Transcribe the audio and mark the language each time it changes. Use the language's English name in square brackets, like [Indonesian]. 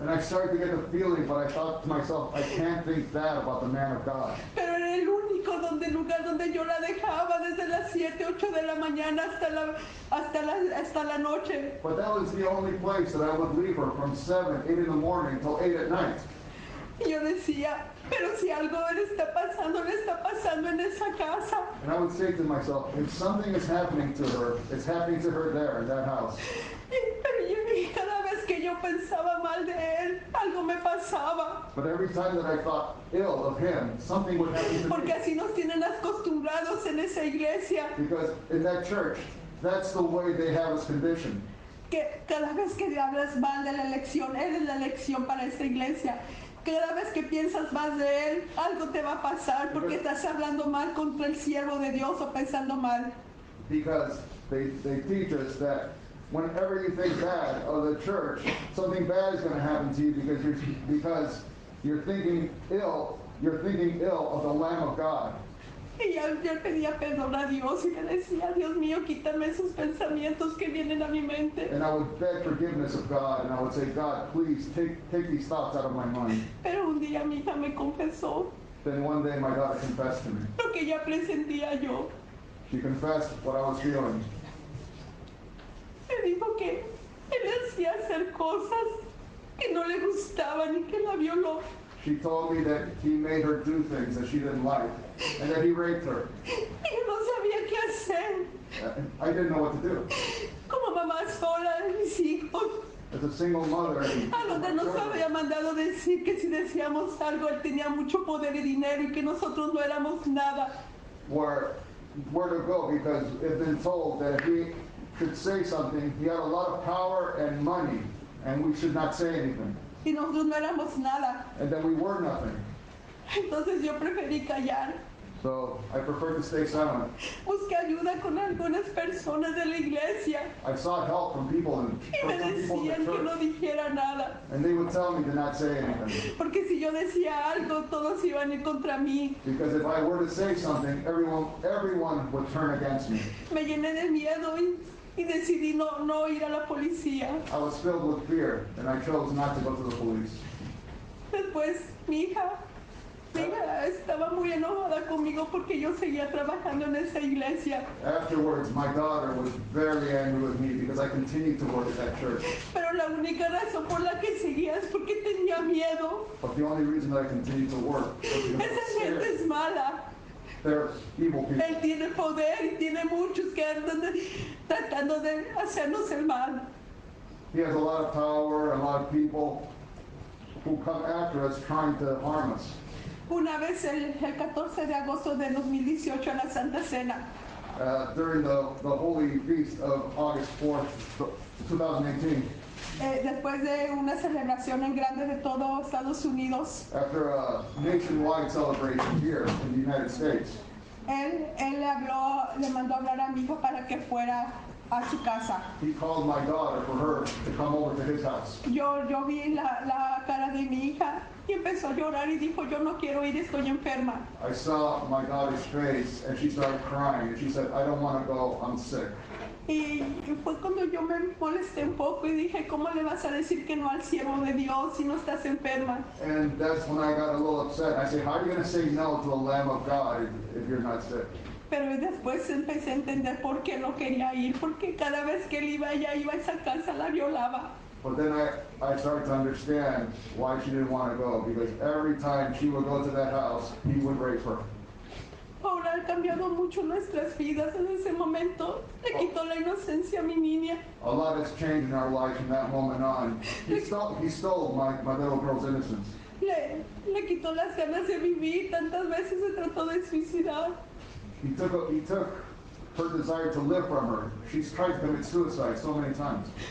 [English] And I started to get the feeling, but I thought to myself, I can't think that about the man of God. [Spanish] Pero era el único lugar donde yo la dejaba desde las 7, 8 de la mañana hasta la noche. [English] But that was the only place that I would leave her from 7, 8 in the morning till 8 at night. [Spanish] Y yo decía, pero si algo le está pasando en esa casa. [English] And I would say to myself, if something is happening to her, it's happening to her there in that house. [Spanish] Pero cada vez que yo pensaba mal de él, algo me pasaba. [English] But every time that I thought ill of him, something would happen to [Spanish] Porque [English] me. [Spanish] así nos tienen acostumbrados en esa iglesia, [English] Because in that church, that's the way they have us conditioned. [Spanish] que cada vez que hablas mal de la elección, eres la elección para esta iglesia. Cada vez que piensas más de él, algo te va a pasar porque estás hablando mal contra el siervo de Dios o pensando mal. [English] Because they teach us that whenever you think bad of the church, something bad is going to happen to you because you're thinking ill of the Lamb of God. [Spanish] Y yo pedía perdón a Dios y le decía, Dios mío, quítame esos pensamientos que vienen a mi mente. [English] And I would beg forgiveness of God, and I would say, God, please take these thoughts out of my mind. [Spanish] Pero un día mi hija me confesó [English] Then one day my daughter confessed to me. [Spanish] lo que ya presentía yo. [English] She confessed what I was feeling. [Spanish] Me dijo que él hacía hacer cosas que no le gustaban y que la violó. [English] She told me that he made her do things that she didn't like, and that he raped her. [Spanish] Y yo no sabía qué hacer. [English] I didn't know what to do. [Spanish] Como mamá sola de mis hijos, [English] As a single mother, [Spanish] a donde nos había mandado decir que si decíamos algo, él tenía mucho poder y dinero y que nosotros no éramos nada. [English] where to go, because it's been told that if he should say something, he had a lot of power and money, and we should not say anything, [Spanish] Y nosotros no éramos nada. [English] and that we were nothing. [Spanish] Entonces yo preferí callar. [English] So I prefer to stay silent. [Spanish] Busqué ayuda con algunas personas de la iglesia [English] I sought help from people [Spanish] y me [English] from some people in [Spanish] decían [English] the [Spanish] que no [English] church, [Spanish] dijera nada. [English] and they would tell me to not say anything. [Spanish] Porque si yo decía algo, todos iban a ir contra mí. [English] Because if I were to say something, everyone would turn against me. [Spanish] Me llené de miedo y decidí no ir a la policía. [English] I was filled with fear, and I chose not to go to the police. [Spanish] Después mi hija estaba muy enojada conmigo porque yo seguía trabajando en esa iglesia. [English] Afterwards, my daughter was very angry with me because I continued to work at that church. [Spanish] Pero la única razón por la que seguía es porque tenía miedo. [English] But the only reason that I continued to work was because I was [Spanish] Esa gente [English] scared. [Spanish] es mala. [English] They're evil people. [Spanish] Él tiene poder y tiene muchos que andan tratando de hacernos el mal. [English] He has a lot of power, a lot of people who come after us trying to harm us. [Spanish] Una vez el 14 de agosto de 2018 en la Santa Cena, [English] During the holy feast of August 4th, 2018, [Spanish] después de una celebración en grande de todo Estados Unidos, [English] after a nationwide celebration here in the United States, [Spanish] él le mandó a hablar a mi hijo para que fuera a su casa. [English] he called my daughter for her to come over to his house. [Spanish] Yo vi la cara de mi hija y empezó a llorar y dijo, yo no quiero ir, estoy enferma. [English] I saw my daughter's face and she started crying and she said, I don't want to go, I'm sick. [Spanish] Y fue cuando yo me molesté un poco y dije, ¿cómo le vas a decir que no al siervo de Dios si no estás enferma? [English] And that's when I got a little upset. I said, how are you going to say no to the Lamb of God if you're not sick? [Spanish] Pero después empecé a entender por qué no quería ir, porque cada vez que él iba, ella iba a esa casa, la violaba. [English] But then I started to understand why she didn't want to go, because every time she would go to that house, he would rape her. [Spanish] Ahora ha cambiado mucho nuestras vidas en ese momento. Le quitó la inocencia a mi niña. [English] A lot has changed in our life from that moment on. He stole my little girl's innocence. [Spanish] Le quitó las ganas de vivir. Tantas veces se trató de suicidar. [English] He took her desire to live from her. She's tried to commit suicide so many times.